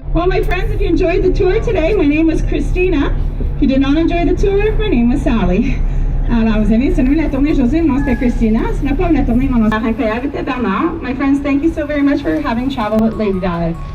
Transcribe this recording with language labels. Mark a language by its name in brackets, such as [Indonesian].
[English] my friends, if you enjoyed the tour today, my name was Christina. If you did not enjoy the tour, my name was Sally. [French] Alors, vous avez aimé la tournée aujourd'hui, mon nom c'était Christina. Si vous n'avez pas aimé la tournée, mon nom c'était Bernard. [English] My friends, thank you so very much for having traveled with Lady Dive.